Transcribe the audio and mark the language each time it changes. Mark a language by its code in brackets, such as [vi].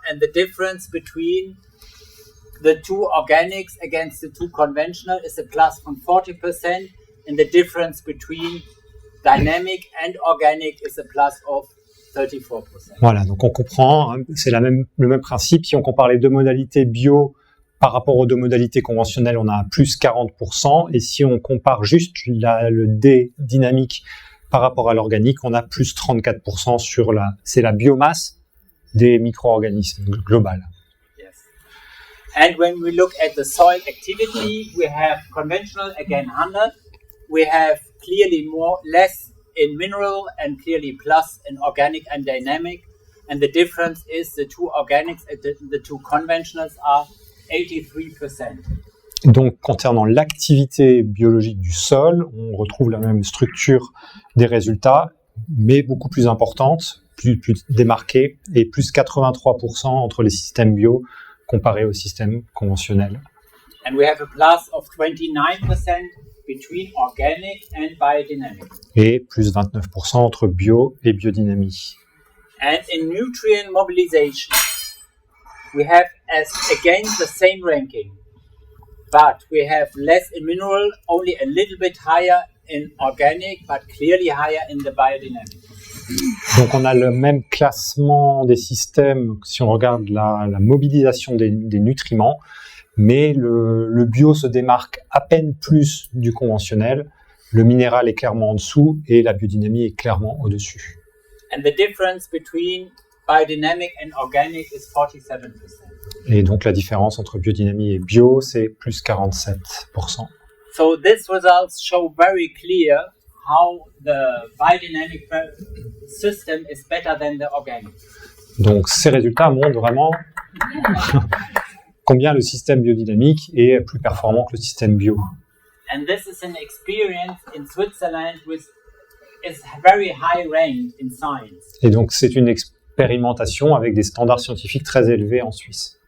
[en] And the difference between the two organics against the two conventional is a plus from 40%. And the difference between dynamic and organic is a plus of 34%. [fr] Voilà, donc on comprend, hein, c'est le même principe. Si on compare les deux modalités bio par rapport aux deux modalités conventionnelles, on a un plus 40%. Et si on compare juste le D dynamique par rapport à l'organique, on a plus 34% c'est la biomasse des micro-organismes global. [en] Yes. And when we look at the soil activity, we have conventional, again 100. We have clearly less in mineral and clearly plus in organic and dynamic. And the difference is the two organics and the two conventionals are 83%. [fr] Donc, concernant l'activité biologique du sol, on retrouve la même structure des résultats, mais beaucoup plus importante, plus démarquée, et plus 83% entre les systèmes bio comparés aux systèmes conventionnels. [en] And we have a plus of 29% between organic and biodynamic. [fr] Et plus 29% entre bio et biodynamie. [en] And in nutrient mobilization, we have as again the same ranking, but we have less in mineral, only a little bit higher in organic, but clearly higher in the biodynamic. [fr] Donc on a le même classement des systèmes si on regarde la mobilisation des nutriments, mais le bio se démarque à peine plus du conventionnel, le minéral est clairement en dessous et la biodynamie est clairement au-dessus. [en] And the difference between biodynamic and organic is 47%. [fr] Et donc la différence entre biodynamie et bio, c'est plus 47%. [en] So these results show very clear how the biodynamic system is better than the organic. [fr] Donc ces résultats montrent vraiment combien le système biodynamique est plus performant que le système bio. [en] And this is an experience in Switzerland which is very high ranked in science. [fr] Et donc c'est une expérimentation avec des standards scientifiques très élevés en Suisse.